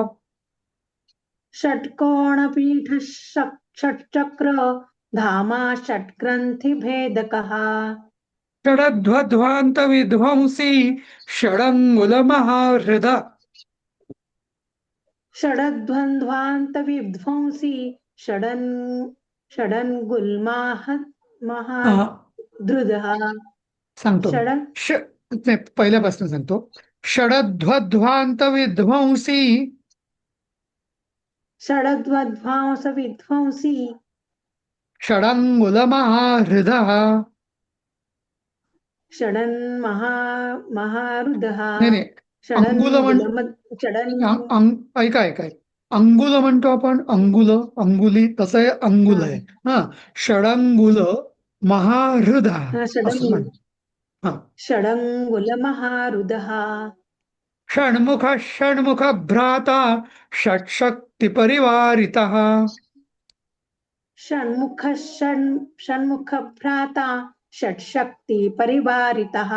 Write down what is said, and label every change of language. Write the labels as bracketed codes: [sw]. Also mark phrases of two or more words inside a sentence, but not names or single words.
[sa] षट्कोणपीठः षट्चक्र धामा षट्ग्रन्थिभेदकः षडध्वध्वान्तविध्वंसी षडङ्गुलमहाहृदः षडध्वन्ध्वान्तविध्वंसी षडङ्गुल्माह अं, महाधृदः [mr] सांगतो मी. [sa] षड [mr] नाही, पहिल्यापासून सांगतो. [sa] षडध्वध्वांत विध्वंसी षडध्वध्वांस विध्वंसी षडंगुल महाहृदः. महारुदः [mr] नाही नाही, अंगुल ऐका ऐका, अंगुल म्हणतो आपण, अंगुली, तसं आहे अंगुल आहे. हा, [sa] षडंगुल महाहृदः [mr] असं म्हण. हा, [sa] षडंगुल महारुदः षण्मुख भ्राता षट्शक्ती परिवारितः. षण्मुख भ्राता षट्शक्ति परिवारितः